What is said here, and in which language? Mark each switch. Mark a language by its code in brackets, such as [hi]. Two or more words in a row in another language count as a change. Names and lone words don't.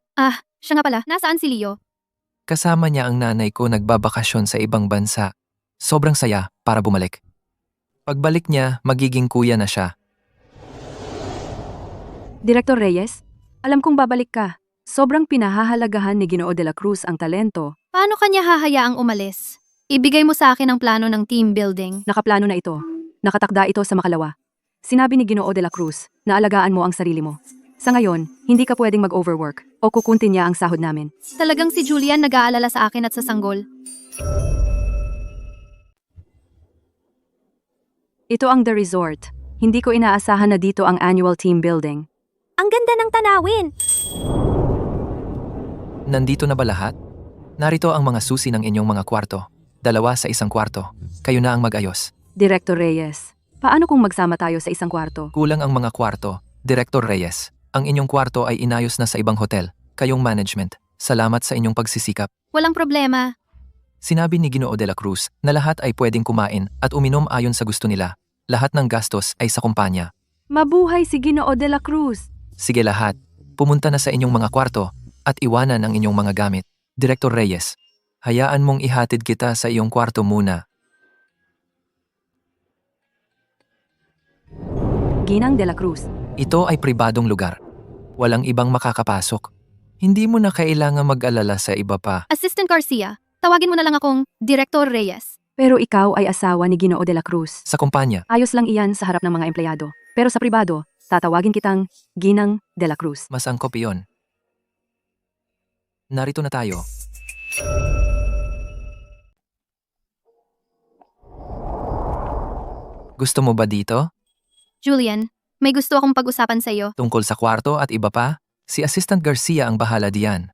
[tl] Ah, siya nga pala, nasaan si Leo? kasama niya ang nanay ko nagbabakasyon sa ibang bansa. Sobrang saya para bumalik. Pagbalik niya, magiging kuya na siya. Director Reyes, alam kong babalik ka. Sobrang pinahahalagahan ni Ginoo de la Cruz ang talento. Paano kanya hahayaang umalis? Ibigay mo sa akin ang plano ng [en] team building. [tl] Nakaplano na ito. Nakatakda ito sa makalawa. Sinabi ni Ginoo de la Cruz na alagaan mo ang sarili mo. Sa ngayon, hindi ka pwedeng mag-overwork o kukunti niya ang sahod namin. Talagang si Julian nag-aalala sa akin at sa sanggol. Ito ang The Resort. Hindi ko inaasahan na dito ang annual [en] team building. [tl] Ang ganda ng tanawin! Nandito na ba lahat? Narito ang mga susi ng inyong mga kwarto. 2 sa isang kwarto. Kayo na ang mag-ayos. Director Reyes, paano kung magsama tayo sa isang kwarto? Kulang ang mga kwarto. Director Reyes, ang inyong kwarto ay inayos na sa ibang hotel. Kayong management, salamat sa inyong pagsisikap. Walang problema. Sinabi ni Ginoo de la Cruz na lahat ay pwedeng kumain at uminom ayon sa gusto nila. Lahat ng gastos ay sa kumpanya. Mabuhay si Ginoo de la Cruz! Sige lahat, pumunta na sa inyong mga kwarto at iwanan ang inyong mga gamit. Director Reyes, hayaan mong ihatid kita sa iyong kwarto muna. Ginang de la Cruz. Ito ay pribadong lugar. Walang ibang makakapasok. Hindi mo na kailangan mag-alala sa iba pa. Assistant Garcia, tawagin mo na lang akong Director Reyes. Pero ikaw ay asawa ni Ginoo de la Cruz. Sa kumpanya, Ayos lang iyan sa harap ng mga empleyado. Pero sa pribado, tatawagin kitang Ginang de la Cruz. mas angkop iyon. Narito na tayo. Gusto mo ba dito? Julian, may gusto akong pag-usapan sa iyo. Tungkol sa kwarto at iba pa? Si Assistant Garcia ang bahala diyan.